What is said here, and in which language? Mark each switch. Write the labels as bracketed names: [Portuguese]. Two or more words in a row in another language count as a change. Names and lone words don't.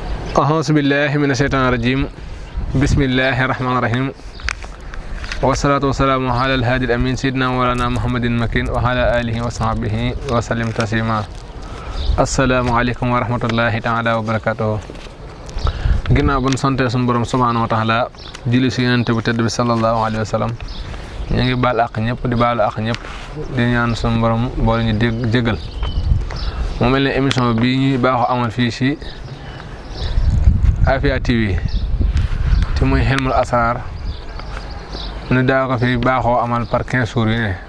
[Arabic] أعوذ بالله من الشيطان الرجيم بسم الله الرحمن الرحيم والصلاة والسلام على الهادي الأمين سيدنا مولانا محمد المكين وعلى آله وصحبه وسلم تسليما السلام عليكم ورحمة الله تعالى وبركاته [Wolof] ginnaaw ban sante sun borom [Arabic] سبحانه وتعالى [Wolof] julli ci yonent bu tedd bi [Arabic] صلى الله عليه وسلم [Wolof] ñi ngi baal ak ñëpp di baalu ak ñëpp di ñaan sun borom bo ñu jégal mo melni émission bi ñuy baaxu amal fi ci Afia TV te muy Hilmul Asrar ñu daa ko fi baaxoo amal par 15 jours yi ne